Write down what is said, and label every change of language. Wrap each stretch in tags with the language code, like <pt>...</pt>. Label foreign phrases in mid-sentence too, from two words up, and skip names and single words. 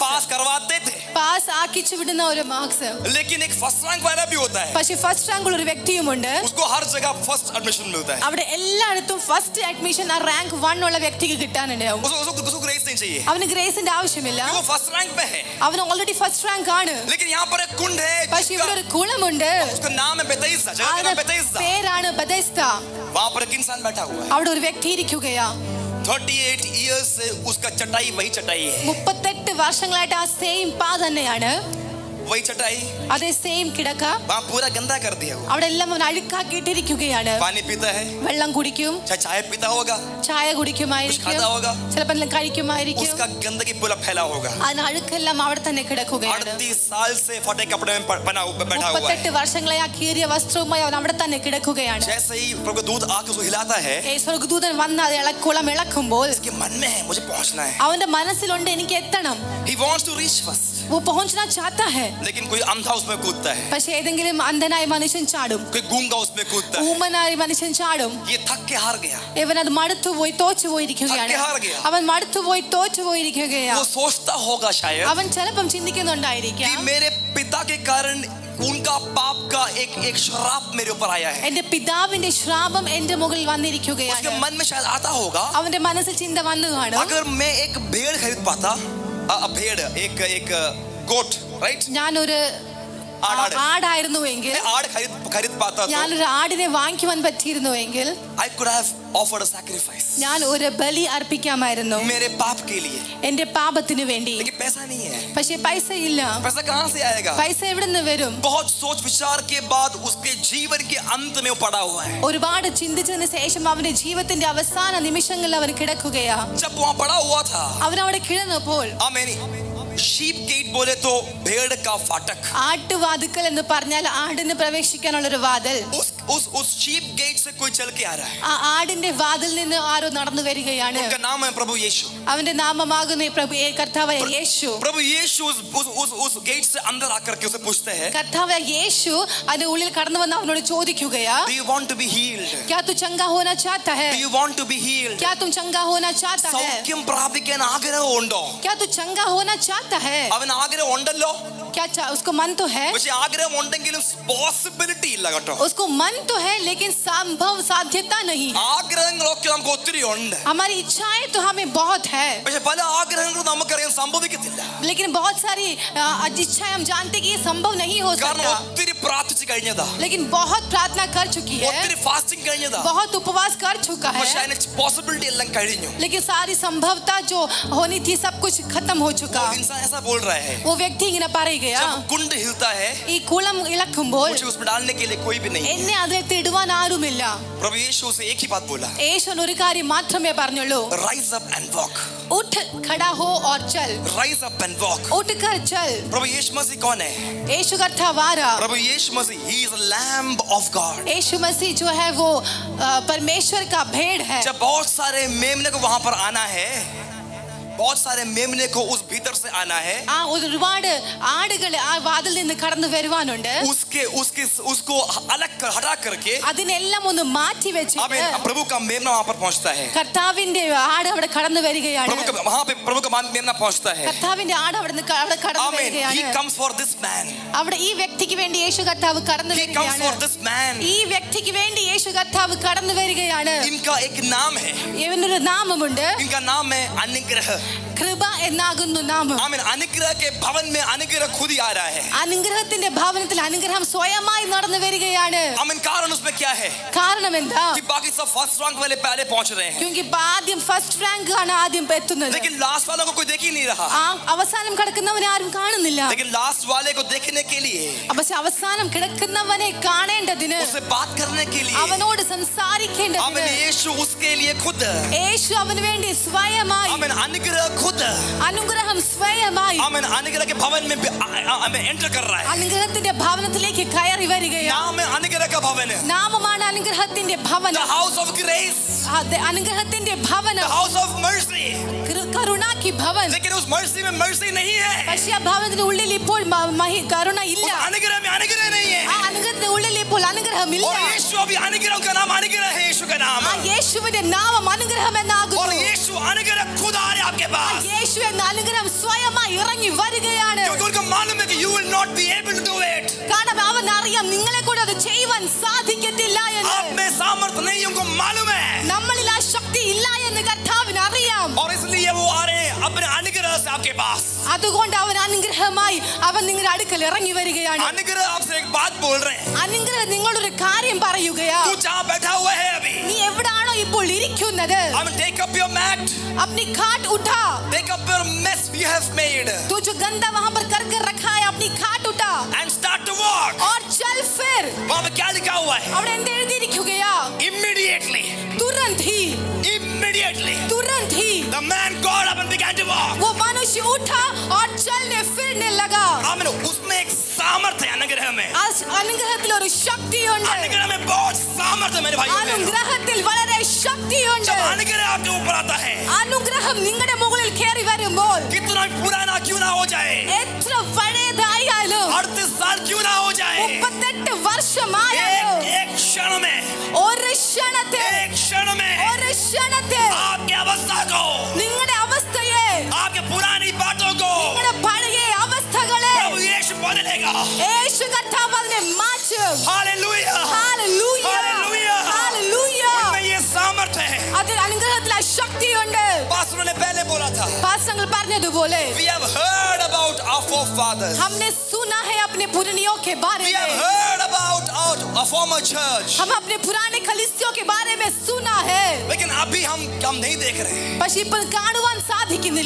<hi>पास करवाते थे.</hi> <ml>പാസ് ആക്കിച്ചു വിടുന്ന ഒരു മാർക്സ്.</ml> <hi>लेकिन एक</hi> <en>first rank</en> <hi>वाला भी होता है.</hi> <ml>പക്ഷെ</ml> <en>first rank</en> <ml>ഉള്ള ഒരു വ്യക്തിയുമുണ്ട്.</ml> <hi>उसको हर जगह</hi> <en>first admission</en> <hi>मिलता है.</hi> <ml>അവിടെ എല്ലായിടത്തും</ml> <en>first admission</en> <ml>ആ റാങ്ക് 1 ഉള്ള വ്യക്തിക്ക് കിട്ടാനുണ്ടാവും.</ml> <hi>उसको ग्रेस नहीं चाहिए.</hi> <ml>അവന് ഗ്രേസിന്റെ ആവശ്യമില്ല.</ml> <hi>वो</hi> <en>first rank</en> <hi>पे है.</hi> <ml>അവന്</ml> <en>already first rank</en> <ml>ആണ്.</ml> <hi>लेकिन यहाँ पर एक कुंड है</hi> <ml>പക്ഷെ ഇവിടെ ഒരു കുളമുണ്ട്.</ml> <hi>उसका नाम है बेथेस्दा. जगह का नाम बेथेस्दा.</hi> <ml>പേരാണ് ബെഥെസ്ദ.</ml> <hi>वहां पर एक इंसान बैठा हुआ है.</hi> <ml>അവിടെ ഒരു വ്യക്തി ഇരിക്കുകയാ.</ml> <hi>38 years से उसका चटाई वही चटाई है.</hi> <ml>38 വർഷങ്ങളായിട്ട് ആ സെയിം പാ തന്നെയാണ്.</ml> <hi>वही चटाई.</hi> <ml>അതേ സെയിം കിടക്ക.</ml> <hi>वहां पूरा गंदा कर दिया वो.</hi> <ml>അവിടെ എല്ലാം അവൻ അഴുക്കാക്കിയിട്ടിരിക്കുകയാണ്.</ml> <hi>पानी पीता है,</hi> <ml>വെള്ളം കുടിക്കും,</ml> <hi>चाहे चाय पीता होगा,</hi> <ml>ചായ കുടിക്കുമായിരിക്കും,</ml> <hi>कुछ खाता होगा.</hi> <ml>ചിലപ്പോൾ എന്തെങ്കിലും കഴിക്കുമായിരിക്കും.</ml> <hi>उसका गंदगी पूरा फैला होगा.</hi> <ml>അതിന് അഴുക്കെല്ലാം അവിടെ തന്നെ കിടക്കുകയാണ്.</ml> <hi>38 साल से फटे कपड़े में बैठा हुआ है.</hi> <ml>38 വർഷങ്ങളായി ആ കീറിയ വസ്ത്രവുമായി അവൻ അവിടെ തന്നെ കിടക്കുകയാണ്.</ml> <hi>जैसे ही प्रभु दूध आके उसको हिलाता है,</hi> <ml>ഈ സ്വർഗ്ഗദൂതൻ വന്ന് അത് കുളം ഇളക്കുമ്പോൾ</ml> <hi>उसके मन में है मुझे पहुंचना है.</hi> <ml>അവന്റെ മനസ്സിലുണ്ട് എനിക്ക് എത്തണം.</ml> <en>He wants to reach first.</en> <hi>वो पहुंचना चाहता है. लेकिन कोई अंधा उसमें कूदता है,</hi> <ml>പക്ഷേ ഏതെങ്കിലും അന്ധനായ മനുഷ്യൻ ചാടും,</ml> <hi>कोई गूंगा उसमें कूदता है.</hi> <ml>ഊമനായ മനുഷ്യൻ ചാടും.</ml> <hi>ये थक के हार गया.</hi> <ml>ഇവൻ അത് മടുത്തുപോയി തോറ്റുപോയിരിക്കുകയാണ്. അവൻ മടുത്തുപോയി തോറ്റുപോയിരിക്കുകയാണ്.</ml> <hi>वो सोचता होगा शायद</hi> <ml>അവൻ ചിലപ്പം</ml> <hi>कि</hi> <ml>ചിന്തിക്കുന്നുണ്ടായിരിക്കാം,</ml> <hi>मेरे पिता के कारण उनका पाप का एक श्राप मेरे ऊपर आया है.</hi> <ml>എന്റെ പിതാവിന്റെ ശ്രാപം എന്റെ മുകളിൽ</ml> <hi>उसके</hi> <ml>വന്നിരിക്കുകയാണ്.</ml> <hi>मन में शायद आता होगा,</hi> <ml>അവന്റെ മനസ്സിൽ ചിന്ത വന്നു കാണും,</ml> <hi>अगर मैं एक भेड़ खरीद पाता, भेड़ एक</hi> <en>goat, right?</en> <ml>ഞാനൊരു ആട്. ആടായിരുന്നുവെങ്കിൽ,</ml> <hi>मैं आड़ खरीद पाता तो</hi> <ml>ഞാനൊരു ആടിനെ വാങ്ങിക്കുവാൻ പറ്റിയിരുന്നുവെങ്കിൽ</ml> <en>I could have offered a sacrifice</en> <ml>ഞാൻ ഒരു ബലി അർപ്പിക്കാമായിരുന്നു</ml> <hi>मेरे पाप के लिए.</hi> <ml>എന്റെ പാപത്തിനു വേണ്ടി.</ml> <hi>लेकिन पैसा नहीं है.</hi> <ml>പക്ഷെ പൈസ ഇല്ല.</ml> <hi>पैसा कहाँ से आएगा?</hi> <ml>പൈസ എവിടെ നിന്ന് വരും?</ml> <hi>बहुत सोच विचार के बाद उसके जीवन के अंत में वो पड़ा हुआ है.</hi> <ml>ഒരുപാട് ചിന്തിച്ചതിന് ശേഷം അവന്റെ ജീവിതത്തിന്റെ അവസാന നിമിഷങ്ങളിൽ അവൻ കിടക്കുകയാ.</ml> <hi>जब वहाँ पड़ा हुआ था,</hi> <ml>അവൻ അവിടെ കിടന്നപ്പോൾ</ml> <en>sheep gate</en> <hi>बोले तो भेड़ का फाटक.</hi> <ml>ആട്ടുവാതിക്കൽ എന്ന് പറഞ്ഞാൽ ആടിന് പ്രവേശിക്കാനുള്ള ഒരു വാതിൽ.</ml> <hi>उस</hi> <en>sheep gate</en> <hi>से कोई चल के आ रहा है.</hi> <ml>ആ ആടിന്റെ വാതിൽ നിന്ന് ആരോ നടന്നു വരികയാണ്.</ml> <hi>उनका नाम है प्रभु यीशु.</hi> <ml>അവന്റെ നാമമാകുന്ന കർത്താവായ യേശു.</ml> <hi>प्रभु यीशु उस गेट से अंदर आकर के उसे पूछते हैं,</hi> <ml>കർത്താവായ യേശു അതിന്റെ ഉള്ളിൽ കടന്നു വന്ന് അവനോട് ചോദിക്കുകയാ,</ml> <en>Do you want to be healed?</en> <hi>क्या तू चंगा होना चाहता है?</hi> <en>Do you want to be healed?</en> <hi>क्या तुम चंगा होना चाहता है?</hi> <ml>സൗഖ്യം പ്രാപിക്കാൻ ആഗ്രഹമുണ്ടോ?</ml> <hi>क्या तू चंगा होना चाहता है?</hi> <ml>അവൻ ആഗ്രഹം ഉണ്ടല്ലോ.</ml> <hi>क्या उसको मन तो है,</hi> <ml>പക്ഷെ ആഗ്രഹം ഉണ്ടെങ്കിലും പോസിബിലിറ്റി ഇല്ല കേട്ടോ.</ml> <hi>उसको मन तो है लेकिन संभव साध्यता नहीं है.</hi> <ml>ആഗ്രഹങ്ങളൊക്കെ നമുക്ക് ഒത്തിരി ഉണ്ട്.</ml> <hi>हमारी इच्छाएं तो हमें बहुत है,</hi> <ml>പക്ഷെ പല ആഗ്രഹങ്ങളും നമുക്കറിയാൻ സംഭവിക്കത്തില്ല.</ml> <hi>लेकिन बहुत सारी इच्छाएं हम जानते कि ये संभव नहीं हो</hi> <ml>കാരണം</ml> <hi>सकता.</hi> <ml>ഒത്തിരി പ്രാർത്ഥിച്ചു കഴിഞ്ഞതാ,</ml> <hi>लेकिन बहुत प्रार्थना कर चुकी है,</hi> <ml>ഒത്തിരി ഫാസ്റ്റിംഗ് കഴിഞ്ഞതാ,</ml> <hi>बहुत उपवास कर चुका</hi> <ml>പക്ഷെ</ml> <hi>है,</hi> <ml>അതിന് പോസിബിലിറ്റി എല്ലാം കഴിഞ്ഞു.</ml> <hi>लेकिन सारी संभवता जो होनी थी सब कुछ खत्म हो चुका. इंसान ऐसा बोल रहा है, वो व्यक्ति</hi> <ml>इങ്ങനെ പറയുകയാ,</ml> <hi>जब कुंड हिलता है</hi> <ml>ഈ കുളം ഇളക്കുമ്പോൾ</ml> <hi>मुझे उसमें डालने के लिए कोई भी नहीं है.</hi> <ml>എന്നെ അതിലേക്ക് ഇടുവാൻ ആരുമില്ല.</ml> <hi>प्रभु यीशु से एक ही बात बोला,</hi> <ml>യേശു ഒരു കാര്യം മാത്രമേ പറഞ്ഞുള്ളൂ,</ml> <en>rise up and walk.</en> <hi>उठ खड़ा हो और चल.</hi> <en>rise up and walk.</en> <hi>उठ कर चल. प्रभु यीशु मसीह कौन है? यीशु कर्ता वारा.</hi> <en>प्रभु यीशु मसीह he is a lamb of God.</en> <hi>यीशु मसीह जो है वो परमेश्वर का भेड़ है. जब बहुत सारे मेमने को वहां पर आना है, बहुत सारे मेमने को उस भीतर से आना है,</hi> <ml>ഒരുപാട് ആടുകൾ ആ വാതിൽ നിന്ന് കടന്നു വരുവാനുണ്ട്.</ml> <hi>उसके उसके उसको अलग कर हटा करके</hi> <ml>അതിനെല്ലാം ഒന്ന് മാറ്റി വെച്ചിട്ട്</ml> <hi>प्रभु का मेमना वहां पर पहुंचता है.</hi> <ml>കർത്താവിന്റെ ആട് അവിടെ കടന്നു വരികയാണ്.</ml> <hi>वहां पे प्रभु का मेमना पहुंचता है.</hi> <ml>കർത്താവിന്റെ ആട് അവിടെ കടന്നു വരികയാണ്.</ml> <en>He comes for this man.</en> <ml>അവിടെ ഈ വ്യക്തിക്ക് വേണ്ടി യേശു കർത്താവ് കടന്നു</ml> <en>He comes</en> <ml>വരികയാണ്.</ml> <en>for this man.</en> <ml>ഈ വ്യക്തിക്ക് വേണ്ടി യേശു കർത്താവ് കടന്നു വരികയാണ്.</ml> <hi>इनका एक नाम है,</hi> <ml>ഇവനൊരു നാമമുണ്ട്.</ml> <hi>इनका नाम है अनुग्रह.</hi> <ml>കൃപ എന്നാകുന്നു നാമം.</ml> <hi>आमीन. अनुग्रह के भवन में अनुग्रह खुद ही आ रहा है.</hi> <ml>അനുഗ്രഹത്തിന്റെ ഭവനത്തിൽ അനുഗ്രഹം സ്വയമായി നടന്നു വരികയാണ്.</ml> <hi>आमीन. कारण उसमें क्या है</hi> <ml>കാരണം എന്താ?</ml> <hi>कि बाकी सब</hi> <en>first rank</en> <hi>वाले पहले पहुंच रहे हैं,</hi> <ml>क्योंकि ആദ്യം</ml> <en>first rank</en> <ml>ആണ് ആദ്യം എത്തുന്നത്.</ml> <hi>लेकिन लास्ट वालों को कोई देख ही नहीं रहा.</hi> <ml>അവസാനം കിടക്കുന്നവനെ ആരും കാണുന്നില്ല.</ml> <hi>लेकिन लास्ट वाले को देखने के लिए,</hi> <ml>പക്ഷെ അവസാനം കിടക്കുന്നവനെ കാണേണ്ടതിന്,</ml> <hi>उससे बात करने के लिए,</hi> <ml>അവനോട്</ml> <hi>आमीन,</hi> <ml>സംസാരിക്കേണ്ടതിന്</ml> <hi>यीशु उसके लिए खुद,</hi> <ml>യേശു അവന് വേണ്ടി സ്വയമായി,</ml> <hi>आमीन, अनुग्रह खुद,</hi> <ml>അനുഗ്രഹം സ്വയമായി,</ml> <hi>आमीन, अनुग्रह के भवन में हमें एंटर कर रहा है.</hi> <ml>അനുഗ്രഹത്തിന്റെ ഭവനത്തിലേക്ക് കയറി വരികയാണ്.</ml> <hi>नाम है अनुग्रह का भवन,</hi> <ml>നാമമാണ് അനുഗ്രഹത്തിന്റെ</ml> <en>the</en> <ml>ഭവനം.</ml> <en>house of grace,</en> <ml>അനുഗ്രഹത്തിന്റെ</ml> <en>the</en> <ml>ഭവനം,</ml> <en>house of mercy.</en> <ml>കരുണാ की ഭവൻ.</ml> <hi>लेकिन उस मर्सी में मर्सी नहीं है,</hi> <ml>പക്ഷേ ആ ഭവനത്തിന്റെ ഉള്ളിൽ ഇപ്പോൾ കരുണ ഇല്ല.</ml> <hi>उस अनुग्रह में अनुग्रह नहीं है.</hi> <ml>ആ അനുഗ്രഹത്തിന്റെ ഉള്ളിൽ ഇപ്പോൾ അനുഗ്രഹമില്ല.</ml> <hi>और यीशु अभी अनुग्रह का नाम अनुग्रह है, यीशु का नाम.</hi> <ml>ആ യേശുവിന്റെ നാമം അനുഗ്രഹം</ml> <hi>और</hi> <ml>എന്നാകുന്നു.</ml> <hi>यीशु अनुग्रह खुद आ रहे आपके पास,</hi> <ml>യേശു എന്ന അനുഗ്രഹം സ്വയമായി ഇറങ്ങി വരികയാണ്.</ml> <hi>क्योंकि उनको मालूम है कि</hi> <en>you will not be able to do it.</en> <ml>കാരണം അവൻ അറിയാം നിങ്ങളെ കൊണ്ട് അത് ചെയ്യുവാൻ സാധിക്കത്തില്ല എന്ന്.</ml> <hi>आप में सामर्थ्य नहीं, उनको मालूम है.</hi> <ml>നമ്മളിൽ ആ ശക്തി ഇല്ല എന്ന് കർത്താവിന് അറിയാം.</ml> <hi>और इसलिए वो आ रहे हैं अपने अनुग्रह से आपके पास.</hi> <ml>അതുകൊണ്ട് അവൻ അനുഗ്രഹമായി അവൻ നിങ്ങളുടെ അടുക്കൽ ഇറങ്ങി വരികയാണ്.</ml> <hi>अनुग्रह आपसे एक बात बोल रहे हैं.</hi> <ml>അനുഗ്രഹം നിങ്ങളൊരു കാര്യം പറയുകയാ.</ml> <hi>तू जहाँ बैठा हुआ है अभी,</hi> <ml>നീ എവിടാണോ ഇപ്പോൾ ഇരിക്കുന്നത്,</ml> <en>I mean, take up your mat,</en> <hi>अपनी खाट उठा.</hi> <en>take up your mess you have made,</en> <hi>तू जो गंदा वहां पर कर कर रखा है अपनी खाट उठा</hi> <en>and start to walk.</en> <hi>और चल फिर. वहाँ पे क्या लिखा हुआ है?</hi> <ml>അവിടെ എന്ത് എഴുതിയിരിക്കുകയാ?</ml> <en>Immediately,</en> <hi>तुरंत ही,</hi> <en>immediately,</en> <hi>तुरंत ही</hi> <en>the man got up and began to walk.</en> <hi>वो मनुष्य उठा और चलने फिरने लगा. आमीन. उसमें एक सामर्थ्य है अनुग्रह में.</hi> <ml>ആ അനുഗ്രഹത്തിൽ ഒരു ശക്തിയുണ്ട്.</ml> <hi>अनुग्रह में बहुत सामर्थ्य मेरे भाई.</hi> <ml>അനുഗ്രഹത്തിൽ വളരെ ശക്തിയുണ്ട്.</ml> <hi>जब अनुग्रह आपके ऊपर आता है,</hi> <ml>അനുഗ്രഹം നിങ്ങളുടെ മുകളിൽ കയറി വരുമ്പോൾ</ml> <hi>कितना भी पुराना क्यों ना हो जाए,</hi> <ml>എത്ര പഴയതായാലും</ml> <hi>38 साल क्यों ना हो जाए,</hi> <ml>38 വർഷമായാലും</ml> <hi>एक क्षण में,</hi> <ml>ഒരു ക്ഷണത്തിൽ,</ml> <hi>एक क्षण में</hi> <ml>ഒരു ക്ഷണത്തിൽ</ml> <hi>आपकी अवस्था को,</hi> <ml>നിങ്ങളുടെ അവസ്ഥയെ,</ml> <hi>आपके पुरानी बातों को</hi> <ml>നിങ്ങളുടെ പഴയ അവസ്ഥകളെ</ml> <hi>प्रभु यीशु बदलेगा.</hi> <ml>യേശു കർത്താവ് അതിനെ മാറ്റും.</ml> <hi>हालेलुया,</hi> <ml>ഹല്ലേലൂയ,</ml> <hi>हालेलुया.</hi> <ml>ഹല്ലേലൂയ.</ml> <hi>उनमें ये सामर्थ्य है.</hi> <ml>അതിൽ അനുഗ്രഹത്തിൽ ആ ശക്തിയുണ്ട്.</ml> <hi>पास्टर ने पहले बोला था,</hi> <ml>പാസ്റ്റർ പറഞ്ഞതുപോലെ</ml> <en>we have heard about our forefathers,</en> <hi>हमने सुना है अपने पुरनियों के बारे</hi> <en>we have</en> <hi>में,</hi> <en>heard about our former church,</en> <hi>हम अपने पुराने कलीसियों के बारे में सुना है. लेकिन अभी हम नहीं देख रहे हैं.</hi> <ml>പക്ഷേ ഇപ്പോൾ കാണുവാൻ സാധിക്കുന്നില്ല.</ml>